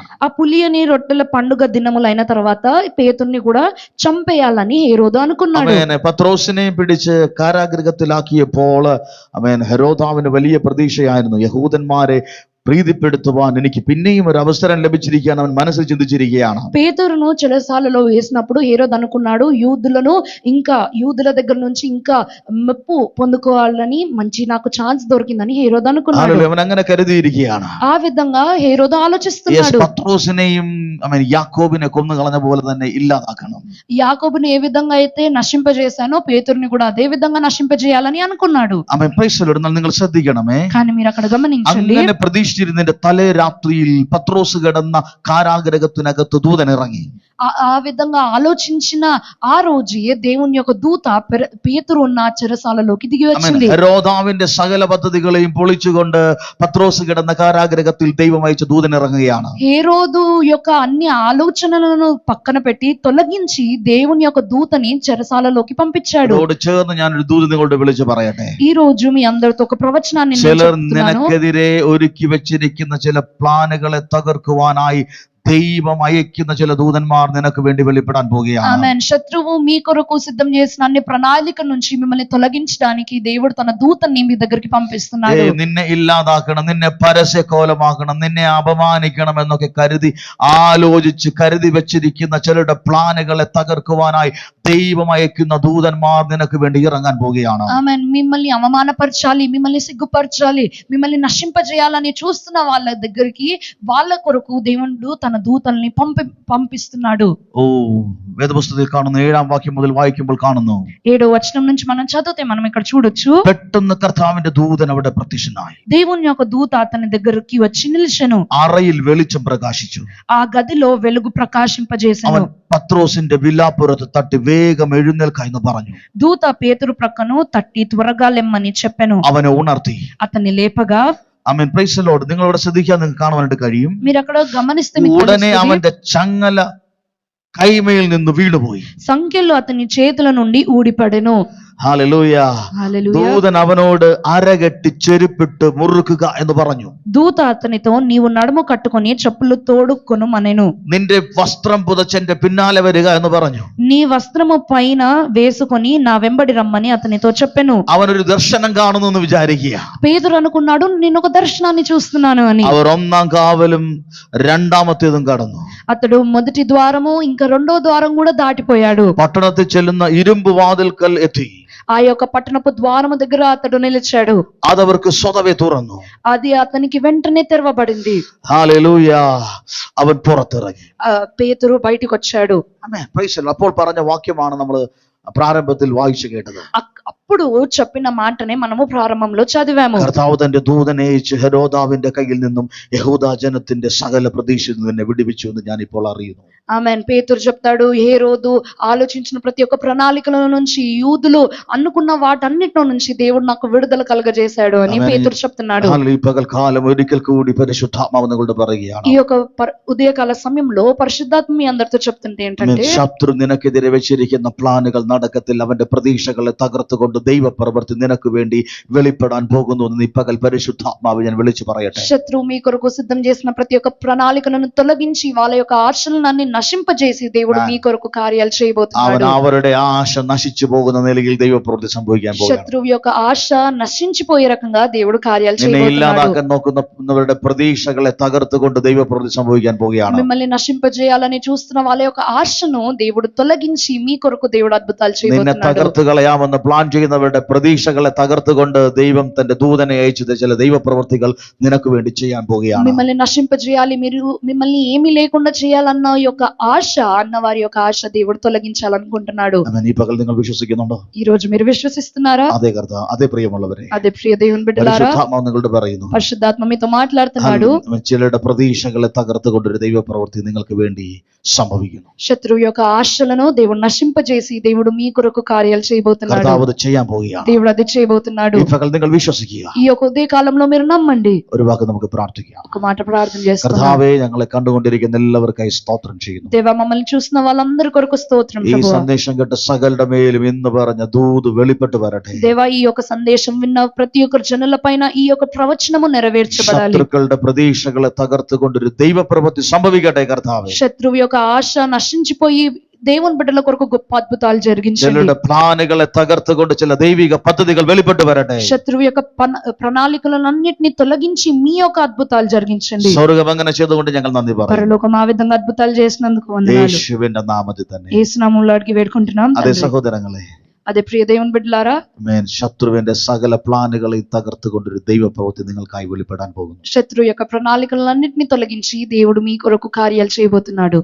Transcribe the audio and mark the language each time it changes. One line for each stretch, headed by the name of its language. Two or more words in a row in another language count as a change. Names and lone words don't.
Telugu: ఆ పులియని రొట్టెల పండుగ దినములైన తర్వాత పేతురుని కూడా చంపేయాలని హేరోదు అనుకున్నాడు.
Malayalam: പത്രോസിനെയും പിടിച്ച് കാരാഗൃഹത്തിലാക്കിയപ്പോൾ ഹെരോദാവിന് വലിയ പ്രതീക്ഷയായിരുന്നു. യഹൂദന്മാരെ പ്രീതിപ്പെടുത്തുവാൻ എനിക്ക് പിന്നെയും ഒരു അവസരം ലഭിച്ചിരിക്കുകയാണ് അവൻ മനസ്സിൽ ചിന്തിച്ചിരിക്കുകയാണ്.
Telugu: పేతురును చెరసాలలో వేసినప్పుడు హేరోదు అనుకున్నాడు, యూదుల దగ్గర నుంచి ఇంకా మెప్పు పొందుకోవాలని మంచి నాకు ఛాన్స్ దొరికిందని హేరోదు అనుకున్నాడు.
Malayalam: അവൻ അങ്ങനെ കരുതിയിരിക്കുകയാണ്.
Telugu: ఆ విధంగా హేరోదు ఆలోచిస్తున్నాడు.
Malayalam: പത്രോസിനെയും യാക്കോബിനെ കൊന്നു കളഞ്ഞ പോലെ തന്നെ ഇല്ലാതാക്കണം.
Telugu: యాకోబుని ఏ విధంగా అయితే నశింపజేశానో పేతురుని కూడా అదే విధంగా నశింపజేయాలని అనుకున్నాడు.
Malayalam: നിങ്ങൾ ശ്രദ്ധിക്കണമേ.
Telugu: కానీ మీరు అక్కడ గమనించండి,
Malayalam: അങ്ങനെ പ്രതീക്ഷിച്ചിരുന്നതിന്റെ തലേ രാത്രിയിൽ പത്രോസ് കിടന്ന കാരാഗൃഹത്തിനകത്ത് ദൂതൻ ഇറങ്ങി.
Telugu: ఆ విధంగా ఆలోచించిన ఆ రోజే దేవుని యొక్క దూత పేతురు ఉన్న చెరసాలలోకి దిగి వచ్చింది.
Malayalam: ഹെരോദാവിന്റെ സകല പദ്ധതികളെയും പൊളിച്ചുകൊണ്ട് പത്രോസ് കിടന്ന കാരാഗൃഹത്തിൽ ദൈവം അയച്ച ദൂതൻ ഇറങ്ങുകയാണ്.
Telugu: హేరోదు యొక్క అన్ని ఆలోచనలను పక్కన పెట్టి తొలగించి దేవుని యొక్క దూతని చెరసాలలోకి పంపించాడు.
Malayalam: ചേർന്ന് ഞാനൊരു ദൂത് നിങ്ങളോട് വിളിച്ചു പറയട്ടെ.
Telugu: ఈ రోజు మీ అందరితో ఒక ప్రవచనాన్ని నేను
Malayalam: ചിലർ
Telugu: చెప్తున్నాను.
Malayalam: നിനക്കെതിരെ ഒരുക്കി വെച്ചിരിക്കുന്ന ചില പ്ലാനുകളെ തകർക്കുവാനായി ദൈവം അയക്കുന്ന ചില ദൂതന്മാർ നിനക്ക് വേണ്ടി വെളിപ്പെടാൻ പോവുകയാണ്.
Telugu: ఆమేన్. శత్రువు మీ కొరకు సిద్ధం చేసిన అన్ని ప్రణాళిక నుంచి మిమ్మల్ని తొలగించడానికి దేవుడు తన దూతని మీ దగ్గరికి పంపిస్తున్నాడు.
Malayalam: നിന്നെ ഇല്ലാതാക്കണം, നിന്നെ പരസ്യകോലമാക്കണം, നിന്നെ അപമാനിക്കണം എന്നൊക്കെ ആലോചിച്ച് കരുതി വെച്ചിരിക്കുന്ന ചിലരുടെ പ്ലാനുകളെ തകർക്കുവാനായി ദൈവം അയക്കുന്ന ദൂതന്മാർ നിനക്ക് വേണ്ടി ഇറങ്ങാൻ പോവുകയാണ്.
Telugu: ఆమేన్. మిమ్మల్ని అవమానపరచాలి, మిమ్మల్ని సిగ్గుపరచాలి, మిమ్మల్ని నశింపజేయాలని చూస్తున్న వాళ్ళ దగ్గరికి వాళ్ళ కొరకు దేవుడు తన దూతల్ని పంపిస్తున్నాడు.
Malayalam: ഓ, വേദപുസ്തകത്തിൽ കാണുന്നു 7-ാം വാക്യം മുതൽ വായിക്കുമ്പോൾ കാണുന്നു,
Telugu: 7వ వచనం నుంచి మనం చదివితే మనం ఇక్కడ చూడొచ్చు,
Malayalam: പെട്ടെന്ന് കർത്താവിന്റെ ദൂതൻ അവിടെ പ്രത്യക്ഷനായി.
Telugu: దేవుని యొక్క దూత అతని దగ్గరికి వచ్చి నిలిచెను.
Malayalam: അറയിൽ വെളിച്ചം പ്രകാശിച്ചു.
Telugu: ఆ గదిలో వెలుగు ప్రకాశింపజేసెను.
Malayalam: അവൻ പത്രോസിന്റെ വിലാപ്പുറത്ത് തട്ടി വേഗം എഴുന്നേൽക്ക എന്ന് പറഞ്ഞു.
Telugu: దూత పేతురు ప్రక్కను తట్టి త్వరగా లెమ్మని చెప్పెను.
Malayalam: അവനെ ഉണർത്തി.
Telugu: అతన్ని లేపగా,
English: ആമേൻ. Praise the Lord.
Malayalam: നിങ്ങൾ ഇവിടെ ശ്രദ്ധിക്കാൻ നിങ്ങൾക്ക് കാണുവാനായിട്ട് കഴിയും.
Telugu: మీరు అక్కడ గమనిస్తే మీకు
Malayalam: ഉടനെ
Telugu: తెలుస్తుంది,
Malayalam: അവന്റെ ചങ്ങല കൈമയിൽ നിന്ന് വീണുപോയി.
Telugu: సంఖ్యలు అతని చేతుల నుండి ఊడిపడెను.
Malayalam: ഹല്ലേലൂയ.
Telugu: హల్లెలూయా.
Malayalam: ദൂതൻ അവനോട് അരകെട്ടി ചെരുപ്പിട്ട് മുറുക്കുക എന്ന് പറഞ്ഞു.
Telugu: దూత అతనితో నీవు నడుము కట్టుకొని చెప్పులు తోడుకొను అనెను.
Malayalam: നിന്റെ വസ്ത്രം പുതച്ചെന്റെ പിന്നാലെ വരിക എന്ന് പറഞ്ഞു.
Telugu: నీ వస్త్రము పైన వేసుకొని నా వెంబడి రమ్మని అతనితో చెప్పెను.
Malayalam: അവനൊരു ദർശനം കാണുന്നു എന്ന് വിചാരിക്കുക.
Telugu: పేతురు అనుకున్నాడు నేను ఒక దర్శనాన్ని చూస్తున్నాను అని.
Malayalam: അവർ ഒന്നാം കാവലും രണ്ടാമത്തേതും കടന്നു.
Telugu: అతడు మొదటి ద్వారము ఇంకా రెండో ద్వారం కూడా దాటిపోయాడు.
Malayalam: പട്ടണത്തിൽ ചെല്ലുന്ന ഇരുമ്പ് വാതിൽക്കൽ എത്തി.
Telugu: ఆ యొక్క పట్టణపు ద్వారము దగ్గర అతడు నిలిచాడు.
Malayalam: അതവർക്ക് സ്വതവേ തുറന്നു.
Telugu: అది అతనికి వెంటనే తెరవబడింది.
Malayalam: ഹല്ലേലൂയ. അവൻ പുറത്തിറങ്ങി.
Telugu: పేతురు బయటికి వచ్చాడు.
English: ആമേൻ. Praise the Lord.
Malayalam: അപ്പോൾ പറഞ്ഞ വാക്യമാണ് നമ്മൾ പ്രാരംഭത്തിൽ വായിച്ചു കേട്ടത്.
Telugu: అప్పుడు చెప్పిన మాటనే మనము ప్రారంభంలో చదివాము.
Malayalam: കർത്താവ് തന്റെ ദൂതനെ അയച്ച് ഹെരോദാവിന്റെ കയ്യിൽ നിന്നും യഹൂദ ജനത്തിന്റെ സകല പ്രതീക്ഷയിൽ നിന്നെ വിടുവിച്ചു എന്ന് ഞാൻ ഇപ്പോൾ അറിയുന്നു.
Telugu: ఆమెన్. పేతురు చెప్తాడు హేరోదు ఆలోచించిన ప్రతి ఒక్క ప్రణాళికల నుంచి యూదులు అనుకున్న వాటన్నిటిలో నుంచి దేవుడు నాకు విడుదల కలగజేశాడు అని ఆమేన్. పేతురు చెప్తున్నాడు.
Malayalam: ഈ പകൽക്കാലം ഒരിക്കൽ കൂടി പരിശുദ്ധാത്മാവ് നിങ്ങളോട് പറയുകയാണ്.
Telugu: ఈ యొక్క ఉదయకాల సమయంలో పరిశుద్ధాత్మ మీ అందరితో చెప్తుంటే ఏంటంటే
Malayalam: ശത്രു നിനക്കെതിരെ വെച്ചിരിക്കുന്ന പ്ലാനുകൾ നടക്കത്തിൽ അവന്റെ പ്രതീക്ഷകളെ തകർത്തുകൊണ്ട് ദൈവപ്രവൃത്തി നിനക്ക് വേണ്ടി വെളിപ്പെടാൻ പോകുന്നു എന്ന് ഈ പകൽ പരിശുദ്ധാത്മാവ് ഞാൻ വിളിച്ചു പറയട്ടെ.
Telugu: శత్రువు మీ కొరకు సిద్ధం చేసిన ప్రతి ఒక్క ప్రణాళికలను తొలగించి వాళ్ళ యొక్క ఆశలను నశింపజేసి దేవుడు మీ కొరకు కార్యాలు
Malayalam: അവൻ
Telugu: చేయబోతున్నాడు.
Malayalam: അവരുടെ ആശ നശിച്ചു പോകുന്ന നിലയിൽ ദൈവപ്രവൃത്തി സംഭവിക്കാൻ പോകുന്നു.
Telugu: శత్రువు యొక్క ఆశ నశించిపోయే రకంగా దేవుడు కార్యాలు
Malayalam: നിന്നെ
Telugu: చేయబోతున్నాడు.
Malayalam: ഇല്ലാതാക്കാൻ നോക്കുന്നവരുടെ പ്രതീക്ഷകളെ തകർത്തുകൊണ്ട് ദൈവപ്രവൃത്തി സംഭവിക്കാൻ പോകുകയാണ്.
Telugu: మిమ్మల్ని నశింపజేయాలని చూస్తున్న వాళ్ళ యొక్క ఆశను దేవుడు తొలగించి మీ కొరకు దేవుడు అద్భుతాలు
Malayalam: നിന്നെ
Telugu: చేయబోతున్నాడు.
Malayalam: തകർത്ത് കളയാമെന്ന് പ്ലാൻ ചെയ്യുന്നവരുടെ പ്രതീക്ഷകളെ തകർത്തുകൊണ്ട് ദൈവം തന്റെ ദൂതനെ അയച്ചത് ചില ദൈവപ്രവൃത്തികൾ നിനക്ക് വേണ്ടി ചെയ്യാൻ പോകുകയാണ്.
Telugu: మిమ్మల్ని నశింపజేయాలి, మిమ్మల్ని ఏమీ లేకుండా చేయాలన్న యొక్క ఆశ అన్న వారి యొక్క ఆశ దేవుడు తొలగించాలనుకుంటున్నాడు.
Malayalam: ആമേൻ. ఈ పగൽ നിങ്ങൾ വിശ്വസിക്കുന്നുണ്ടോ?
Telugu: ఈ రోజు మీరు విశ్వసిస్తున్నారా?
Malayalam: അതെ കർത്താവ്, അതെ പ്രിയമുള്ളവരെ,
Telugu: అదే ప్రియ దేవుని బిడ్డలారా,
Malayalam: പരിശുദ്ധാത്മാവ് നിങ്ങളോട് പറയുന്നു.
Telugu: పరిశుద్ధాత్మ మీతో మాట్లాడుతున్నాడు.
Malayalam: ആമേൻ. ചിലരുടെ പ്രതീക്ഷകളെ തകർത്തുകൊണ്ടൊരു ദൈവപ്രവൃത്തി നിങ്ങൾക്ക് വേണ്ടി സംഭവിക്കുന്നു.
Telugu: శత్రువు యొక్క ఆశలను దేవుడు నశింపజేసి దేవుడు మీ కొరకు కార్యాలు చేయబోతున్నాడు.
Malayalam: കർത്താവ് അത് ചെയ്യാൻ പോവുകയാണ്.
Telugu: దేవుడు అది చేయబోతున్నాడు.
Malayalam: ഈ పగൽ നിങ്ങൾ വിശ്വസിക്കുക.
Telugu: ఈ యొక్క ఉదయ కాలంలో మీరు నమ్మండి.
Malayalam: ഒരു വാക്ക് നമുക്ക് പ്രാർത്ഥിക്കാം.
Telugu: ఒక మాట ప్రార్థన చేస్తున్నాం.
Malayalam: കർത്താവേ, ഞങ്ങളെ കണ്ടുകൊണ്ടിരിക്കുന്ന എല്ലാവർക്കായി സ്തോത്രം ചെയ്യുന്നു.
Telugu: దేవా, మమ్మల్ని చూసిన వాళ్ళందరి కొరకు స్తోత్రం
Malayalam: ഈ
Telugu: ప్రభువా.
Malayalam: സന്ദേശം കേട്ട സകലരുടെ മേലും ഇന്ന് പറഞ്ഞ ദൂത് വെളിപ്പെട്ട് വരട്ടെ.
Telugu: దేవా, ఈ యొక్క సందేశం విన్న ప్రతి ఒక్క జనుల పైన ఈ యొక్క ప్రవచనము నెరవేర్చబడాలి.
Malayalam: ശത്രുക്കളുടെ പ്രതീക്ഷകളെ തകർത്തുകൊണ്ടൊരു ദൈവപ്രവൃത്തി സംഭവിക്കട്ടെ കർത്താവേ.
Telugu: శత్రువు యొక్క ఆశ నశించిపోయి దేవుని బిడ్డల కొరకు గొప్ప అద్భుతాలు జరిగించండి.
Malayalam: ചിലരുടെ പ്ലാനുകളെ തകർത്തുകൊണ്ട് ചില ദൈവിക പദ്ധതികൾ വെളിപ്പെട്ട് വരട്ടെ.
Telugu: శత్రువు యొక్క ప్రణాళికలన్నిటిని తొలగించి మీ యొక్క అద్భుతాలు జరిగించండి.
Malayalam: സ്വർഗ്ഗം അങ്ങനെ ചെയ്തുകൊണ്ട് ഞങ്ങൾ നന്ദി പറയുന്നു.
Telugu: పరలోకం ఆ విధంగా అద్భుతాలు చేసినందుకు వందనాలు.
Malayalam: യേശുവിന്റെ നാമത്തിൽ തന്നെ.
Telugu: యేసు నామములో అడిగి వేడుకుంటున్నాం
Malayalam: അതേ
Telugu: తండ్రి.
Malayalam: സഹോദരങ്ങളെ,
Telugu: అదే ప్రియ దేవుని బిడ్డలారా,
Malayalam: ആമേൻ. ശത്രുവിന്റെ സകല പ്ലാനുകളെ തകർത്തുകൊണ്ടൊരു ദൈവപ്രവൃത്തി നിങ്ങൾക്കായി വെളിപ്പെടാൻ പോകുന്നു.
Telugu: శత్రువు యొక్క ప్రణాళికలన్నిటిని తొలగించి దేవుడు మీ కొరకు కార్యాలు చేయబోతున్నాడు.